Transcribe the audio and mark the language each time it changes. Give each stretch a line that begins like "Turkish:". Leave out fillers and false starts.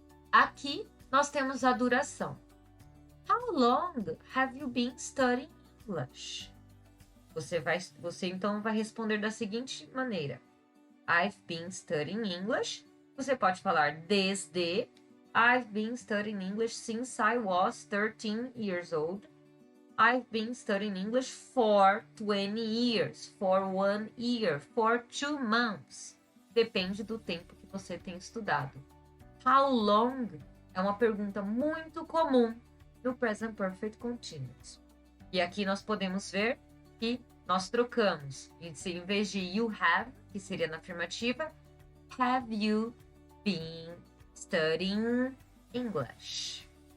Portuguese: Aqui, nós temos a duração.
English: How long have you been studying English?
Portuguese: Você então vai responder da seguinte maneira.
English: I've been studying English.
Portuguese: Você pode falar desde.
English: I've been studying English since I was 13 years old. I've been studying English for 20 years, for 1 year, for 2 months.
Portuguese: Depende do tempo que você tem estudado. How long é uma pergunta muito comum no present perfect continuous. E aqui nós podemos ver que nós trocamos. Em vez de you have, que seria na afirmativa,
English: have you been studying English?